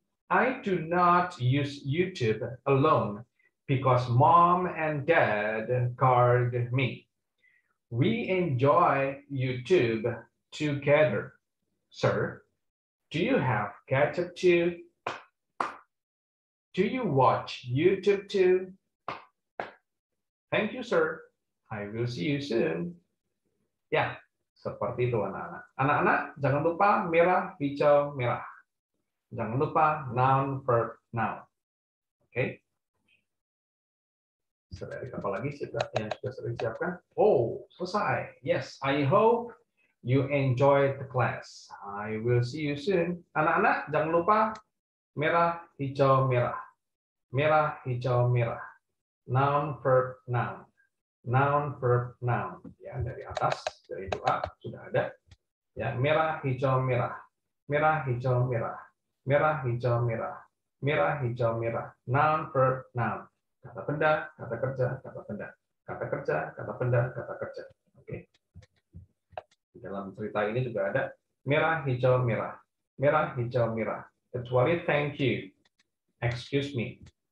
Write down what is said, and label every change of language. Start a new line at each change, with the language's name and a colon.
English: I do not use YouTube alone because mom and dad guard me. We enjoy YouTube together. Sir, do you have gadget too? Do you watch YouTube too? Thank you, sir. I will see you soon.
Indonesian: Ya, seperti itu anak-anak. Anak-anak, jangan lupa merah, hijau, merah. Jangan lupa noun, verb, noun. Oke. Apa lagi yang sudah sering siapkan? Selesai.
English: Yes, I hope you enjoy the class. I will see you soon.
Indonesian: Anak-anak, jangan lupa merah, hijau, merah. Merah, hijau, merah. Noun, verb, noun.
English: Noun, verb, noun.
Indonesian: Ya, dari atas, dari doa sudah ada. Ya, merah, hijau, merah. Merah, hijau, merah. Merah, hijau, merah. Merah, hijau, merah. Noun, verb, noun. Kata benda, kata kerja, kata benda. Kata kerja, kata benda, kata kerja. Oke. Di dalam cerita ini juga ada merah, hijau, merah. Merah, hijau, merah. Kecuali
English: thank you, excuse me.